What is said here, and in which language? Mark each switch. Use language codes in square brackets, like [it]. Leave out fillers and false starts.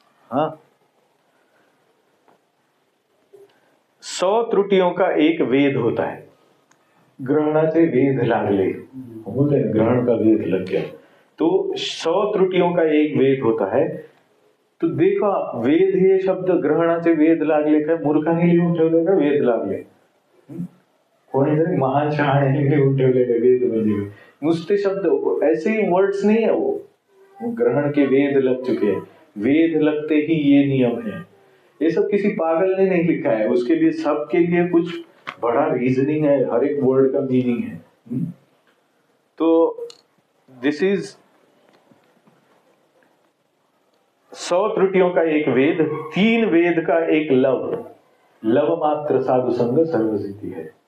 [hi] हाँ, 100 त्रुटियों का एक वेद होता है। [mr] ग्रहणाचे वेद लागले, [hi] बोलते हैं ग्रहण का वेद लग गया, तो 100 त्रुटियों का एक वेद होता है। तो देखो आप, [mr] वेद हे शब्द ग्रहणाचे वेद लागले काय मूर्खाने लिहून ठेवले का वेद लागले? कोणीतरी महान शहाणे लिहून ठेवलेले वेद म्हणजे नुसते शब्द, [hi] ऐसे ही वर्ड्स नहीं है वो ग्रहण के वेद लग चुके हैं। वेद लगते ही ये नियम है। ये सब किसी पागल ने नहीं लिखा है, उसके लिए सबके लिए कुछ बड़ा रीजनिंग है, हर एक वर्ड का मीनिंग है। तो [en] this is [hi] 100 त्रुटियों का एक वेद, 3 वेद का एक लव, लव मात्र साधु संग सर्वसिद्धि है।